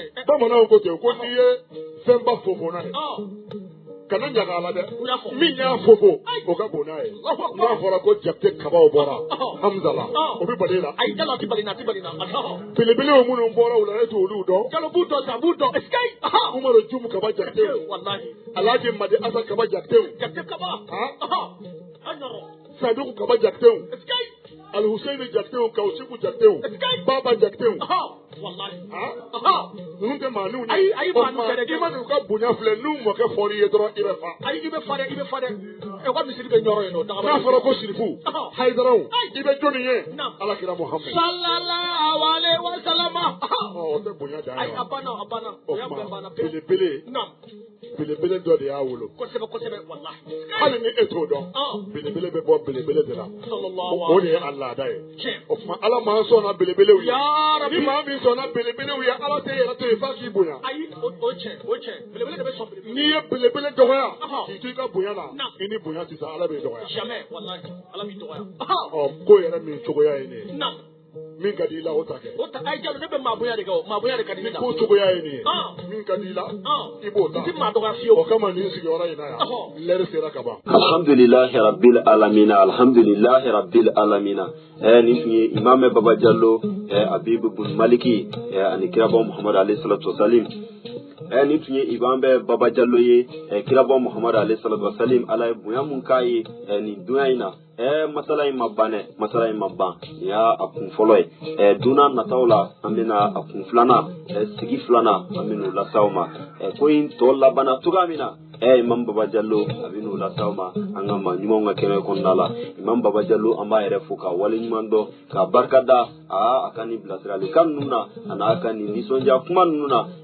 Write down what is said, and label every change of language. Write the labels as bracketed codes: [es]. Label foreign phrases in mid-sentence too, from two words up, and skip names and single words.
[bm] bamananw ko ten ko n'i ye fɛnba fofo n'a ye kana ɲaga a la dɛ min y'a fofo o ka bon n'a ye n'a fɔra ko jakite kabaw bɔra Hamza la o bɛ bali la. Ayi jalo ti bali na ti bali na. belebelew minnu bɔra o la e t'olu dɔn. Jalo b'u dɔn sa b'u dɔn. Umaru Jumu kaba jakitew. Walahi. Alhaji Madi Asa kaba jakitew. Jakite kaba. An yɔrɔ. Saduku kaba jakitew. Alhussein jakitew Kausiku jakitew. Baba jakitew. Wallahi. Ninnu tɛ maa n'u Ayi ayi maa n'u tɛ dɛ. i ma n'u ka bonya filɛ n'u mɔkɛ fɔr'i ye dɔrɔn i bɛ fa. Ayi i bɛ fa dɛ i bɛ fa dɛ. Ɛ wa misiri bɛ ɲɔrɔ yen nɔ. N'a fɔra ko sirifu Hayidaraw i bɛ jɔnni ye Alakira Muhammed. [ar] صلى الله عليه وسلم. [bm] O tɛ bonya dan Ayi ye a banna a banna. O y'a bɛɛ banna. belebele belebele dɔ de y'a wolo. Kosɛbɛ kosɛbɛ wallahi. Hali ni e t'o dɔn belebele bɛ bɔ belebele de la. O de ye a laada ye. O tuma Ala m'an sɔnna belebelew ye. Ni maa min sɔnna belebelew ye Ala tɛ yɛrɛ to yen f'a k'i bonya. Ayi o cɛ belebele de bɛ sɔn belebele. N'i ye belebele dɔgɔya k'i to i ka bonya la i ni bonya tɛ sa Ala b'i dɔgɔya. Jamais wallahi Ala b'i dɔgɔya. Ko yɛrɛ min cogoya ye nin ye. Min ka di i la o ta kɛ. O ta ayi jalo ne bɛ maa bonya de kɛ o maa bonya de ka di ne la. Ko cogoya ye nin ye. Min ka di i la i b'o ta. I ti maa dɔgɔya fiyewu. O kama nin sigiyɔrɔ in na yan lɛri sera ka ban. [ar] الحمد لله رب العالمين الحمد لله رب العالمين. [bm] Nin tun ye Imam Baba Jallo Habib Bun Maliki ani kirabɔ Muhammad [ar] عليه الصلاة والسلام. [bm] Nin tun ye Imam Baba Jallo ye kirabɔ Muhammad [ar] عليه الصلاة والسلام [bm] Ala ye bonya mun k'a ye nin dunya in na. Masala in ma ban dɛ masala in ma ban nin y'a kun fɔlɔ ye donna nataw la an bɛna a kun filanan sigi filanan an bɛn'o las'aw ma ko in tɔ labanna cogoya min na Imam Baba Jallo a bɛn'o las'aw ma an ka maa ɲumanw ka kɛnɛ kɔnɔna la Imam Baba Jallo an b'a yɛrɛ fo ka wale ɲuman dɔn ka barika da a ka nin bilasiralikan ninnu na a n'a ka nin nisɔndiya kuma ninnu na